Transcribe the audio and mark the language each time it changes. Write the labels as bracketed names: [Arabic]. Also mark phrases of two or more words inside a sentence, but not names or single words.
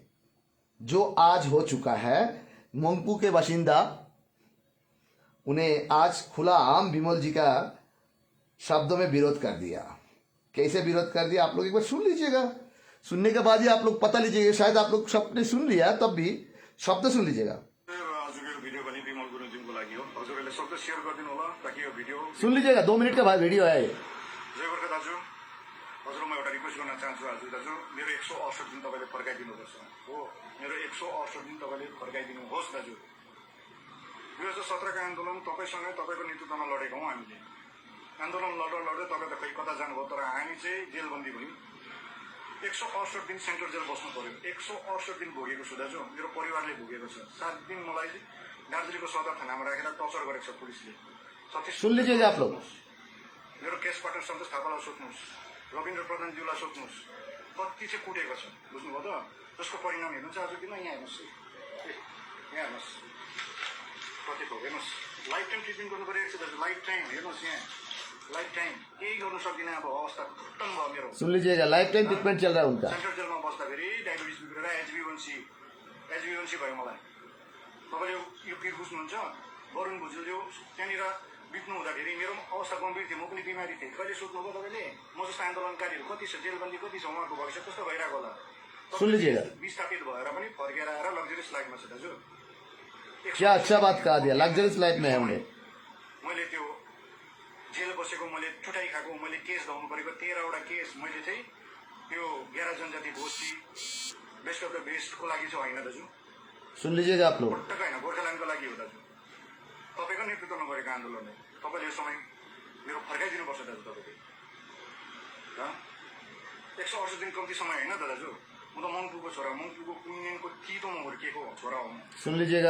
[Hindi] जो आज हो चुका है, मंगपू के बाशिंदा उन्हें आज खुला आम विमल जी का शब्दों में विरोध कर दिया। कैसे विरोध कर दिया आप लोग एक बार सुन लीजिएगा। सुनने के बाद ही आप लोग पता लीजिएगा, शायद आप लोग सबने सुन लिया तब भी शब्द सुन लीजिएगा। सुन लीजिएगा, 2 मिनट का वीडियो है। [Nepali] जय गोर्खा दाजु, हजुर म एउटा रिक्वेस्ट गर्न चाहन्छु। हजुर दाजु, मेरो 168 दिन तपाईँले फर्काइदिनुपर्छ हो। मेरो 168 दिन तपाईँले फर्काइदिनुहोस् दाजु। 2017 का आन्दोलन तपाईँसँगै तपाईँको नेतृत्वमा लडेको हौँ हामीले। आन्दोलन लड्दा लड्दै तपाईँ त खै कता जानुभयो, तर हामी चाहिँ जेलबन्दी भयौँ। 168 दिन सेन्ट्रल जेल बस्नु पर्यो। 168 दिन भोगेको छु दाजु, मेरो परिवारले भोगेको छ। 7 दिन मलाई दार्जिलिङको सदर थानामा राखेर टर्चर गरेको छ पुलिसले। [Hindi] सुन लीजिएगा आप लोग। [Nepali] मेरो केस पार्टनर सन्तोष थापालाई सोध्नुहोस्, रविन्द्र प्रधानज्यूलाई सोध्नुहोस्, कति चाहिँ कुटेको छ, बुझ्नुभयो त? जसको परिणाम हेर्नु चाहिँ आज किन यहाँ हेर्नुहोस्, यहाँ हेर्नुहोस् कति भयो, हेर्नुहोस्। [English] life time treatment [Nepali] गर्नु परिरहेको छ दाजु, [English] life time. [Nepali] हेर्नुहोस् यहाँ [English] life time, [Nepali] केही गर्नु सक्दिनँ। अब अवस्था खत्तम भयो मेरो। [Hindi] सुन लीजिएगा, [English] life time treatment [Hindi] चल रहा है उनका। [Nepali] सेन्ट्रल जेलमा बस्दाखेरि डायबिटिज बिग्रेर एचबी1सी भयो मलाई। तपाईँले यो पिर बुझ्नुहुन्छ? वरुण भुजेलज्यू त्यहाँनिर बित्नु हुँदाखेरि मेरो अवस्था गम्भीर थियो, म पनि बिमारी थिएँ। कहिले सोध्नुभयो तपाईँले म जस्तो आन्दोलनकारीहरू कति छ, जेलबन्दी कति छ, उहाँहरूको भविष्य कस्तो भइरहेको होला? [Hindi] सुन लीजिएगा, [Nepali] विस्थापित भएर पनि फर्केर आएर [English] luxurious life [Nepali] छ दाजु। [Hindi] क्या अच्छा बात कहा दिया, [English] luxurious life [Hindi] में है उन्हें। [Nepali] मैले त्यो जेल बसेको, मैले चुटाइ खाएको, मैले केस धाउनु परेको 13वटा केस मैले चाहिँ त्यो 11 जनजाति गोष्ठी [English] best of the best [Nepali] लागि चाहिँ होइन दाजु, [Hindi] सुन लीजिएगा आप लोग, [Nepali] पटक्क होइन, गोर्खाल्यान्डको लागि हो दाजु। तपाईँको नेतृत्वमा गरेको आन्दोलन हो। तपाईँले यो समय मेरो फर्काइदिनुपर्छ दाजु। तपाईँले 168 दिन कम्ती समय होइन दाजु। म त मङ्पुको छोरा, मङ्पुको कुइनेनको तितोमा हुर्किएको छोरा हो। [Hindi] सुन लीजिएगा,